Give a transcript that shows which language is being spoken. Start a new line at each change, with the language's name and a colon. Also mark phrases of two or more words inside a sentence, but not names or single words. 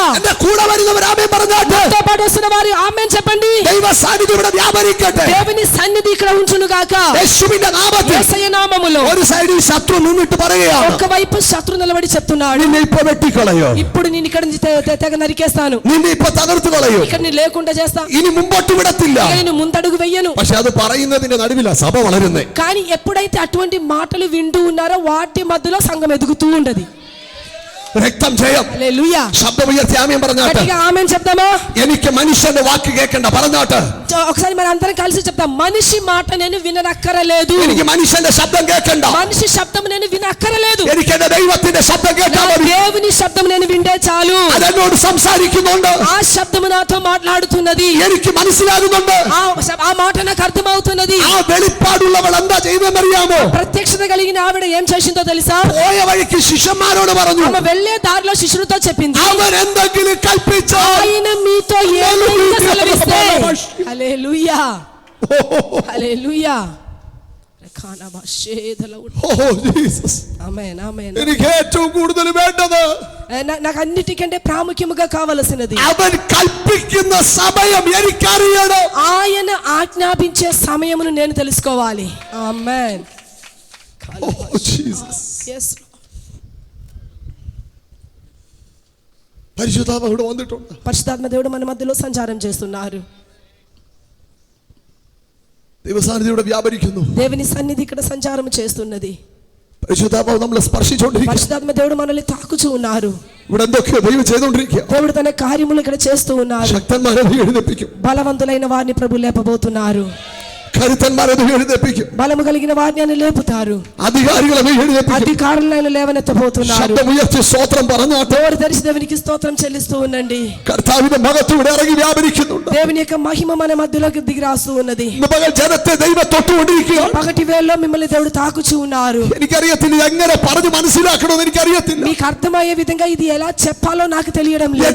Malayalam: എന്റെ കൂടെ വരുന്നവർ ആമേൻ പറഞ്ഞാട്ടെ.
Telugu: నాతో పాటు వస్తున్న వారు ఆమేన్ చెప్పండి.
Malayalam: ദൈവ സാന്നിധ്യം ഇവിടെ വ്യാപരിക്കട്ടെ.
Telugu: దేవుని సన్నిధి ఇక్కడ ఉంచును గాక.
Malayalam: യേശുവിന്റെ നാമത്തിൽ
Telugu: యేసయ్య నామములో.
Malayalam: ഒരു സൈഡിൽ ശത്രു നിന്നിട്ട് പറയുകയാണ്,
Telugu: ఒకవైపు శత్రు నిలబడి చెప్తున్నాడు,
Malayalam: നിന്നെ ഇപ്പൊ വെട്ടിക്കളയോ,
Telugu: ఇప్పుడు నేను ఇక్కడ నుంచి తెగ నరికేస్తాను,
Malayalam: നിന്നെ ഇപ്പൊ തകർത്തു കളയോ,
Telugu: ఇక్కడ నేను లేకుండా చేస్తా,
Malayalam: ഇനി മുമ്പോട്ട് വിടത്തില്ല.
Telugu: నేను ముందడుగు వెయ్యను.
Malayalam: പക്ഷെ അത് പറയുന്നതിന്റെ നടുവിലാ സഭ വളരുന്നേ.
Telugu: కానీ ఎప్పుడైతే అటువంటి మాటలు వింటూ ఉన్నారో వాటి మధ్యలో సంఘం ఎదుగుతూ ఉండదు.
Malayalam: രക്തം ജയം.
Telugu: హల్లెలూయా.
Malayalam: ശബ്ദം ഉയർത്തി ആമേൻ പറഞ്ഞാട്ടെ.
Telugu: గట్టిగా ఆమేన్ చెప్దామా?
Malayalam: എനിക്ക് മനുഷ്യന്റെ വാക്ക് കേൾക്കണ്ട പറഞ്ഞാട്ടെ.
Telugu: ఒకసారి మన అందరం కలిసి చెప్తాం, మనిషి మాట నేను విననక్కరలేదు.
Malayalam: എനിക്ക് മനുഷ്യന്റെ ശബ്ദം കേൾക്കണ്ട.
Telugu: మనిషి శబ్దం నేను వినక్కరలేదు.
Malayalam: എനിക്ക് എന്റെ ദൈവത്തിന്റെ ശബ്ദം കേട്ടാൽ മതി.
Telugu: దేవుని శబ్దం నేను వింటే చాలు.
Malayalam: അതെന്നോട് സംസാരിക്കുന്നുണ്ട്.
Telugu: ఆ శబ్దం నాతో మాట్లాడుతున్నది.
Malayalam: എനിക്ക് മനസ്സിലാകുന്നുണ്ട്.
Telugu: ఆ మాట నాకు అర్థమవుతున్నది.
Malayalam: ആ വെളിപ്പാടുള്ളവൾ എന്താ ചെയ്തെന്നറിയാമോ?
Telugu: ప్రత్యక్షత కలిగిన ఆవిడ ఏం చేసిందో తెలుసా?
Malayalam: പോയ വഴിക്ക് ശിഷ്യന്മാരോട് പറഞ്ഞു,
Telugu: ఆమె వెళ్ళే దారిలో శిష్యులతో చెప్పింది,
Malayalam: അവൻ എന്തെങ്കിലും കൽപ്പിച്ചാൽ
Telugu: ఆయన మీతో ఏమైనా సెలవిస్తే. హల్లెలూయా, హల్లెలూయా. ఆమేన్, ఆమేన్.
Malayalam: എനിക്ക് ഏറ്റവും കൂടുതൽ വേണ്ടത്,
Telugu: నాకు అన్నిటికంటే ప్రాముఖ్యముగా కావలసినది,
Malayalam: അവൻ కల్పిക്കുന്ന సమయం എനിക്കറിയണം.
Telugu: ఆయన ఆజ్ఞాపించే సమయమును నేను తెలుసుకోవాలి. ఆమేన్.
English: Yes.
Malayalam: പരിശുദ്ധാത്മ ഇവിടെ വന്നിട്ടുണ്ട്.
Telugu: పరిశుద్ధాత్మ దేవుడు మన మధ్యలో సంచారం చేస్తున్నారు.
Malayalam: ദൈവസാന്നിധ്യം വ്യാപരിക്കുന്നു.
Telugu: దేవుని సన్నిధి ఇక్కడ సంచారం చేస్తున్నది.
Malayalam: പരിശുദ്ധാത്മാവ് നമ്മളെ സ്പർശിച്ചുകൊണ്ടിരിക്കുന്നു.
Telugu: పరిశుద్ధాత్మ దేవుడు మనల్ని తాకుచూ ఉన్నారు.
Malayalam: ഇവിടെ എന്തൊക്കെയോ ദൈവം ചെയ്തുകൊണ്ടിരിക്കുക.
Telugu: దేవుడు తన కార్యములు ఇక్కడ చేస్తూ ఉన్నారు.
Malayalam: ശക്തന്മാരെ എഴുന്നേൽപ്പിക്കും.
Telugu: బలవంతులైన వారిని ప్రభు లేపబోతున్నారు.
Malayalam: കരുത്തന്മാരെ എഴുന്നേൽപ്പിക്കും.
Telugu: బలము కలిగిన వారిని ఆయన లేపుతారు.
Malayalam: അധികാരികളെ എഴുന്നേൽപ്പിക്കും.
Telugu: అధికారులను ఆయన లేవనెత్తబోతున్నారు.
Malayalam: ശബ്ദമുയർത്തി സ്തോത്രം പറഞ്ഞാട്ടെ.
Telugu: నోరు తెరిచి దేవునికి స్తోత్రం చెల్లిస్తూ ఉండండి.
Malayalam: കർത്താവിന്റെ മഹത്വം ഇവിടെ ഇറങ്ങി വ്യാപരിക്കുന്നുണ്ട്.
Telugu: దేవుని యొక్క మహిమ మన మధ్యలోకి దిగి రాస్తూ ఉన్నది.
Malayalam: ഇന്ന് പകൽ ജനത്തെ ദൈവം തൊട്ടുകൊണ്ടിരിക്കുക.
Telugu: పగటి వేళలో మిమ్మల్ని దేవుడు తాకుచూ ఉన్నారు.
Malayalam: എനിക്കറിയത്തില്ല എങ്ങനെ പറഞ്ഞു മനസ്സിലാക്കണമെന്ന് എനിക്കറിയത്തില്ല.
Telugu: మీకు అర్థమయ్యే విధంగా ఇది ఎలా చెప్పాలో నాకు తెలియడం లేదు.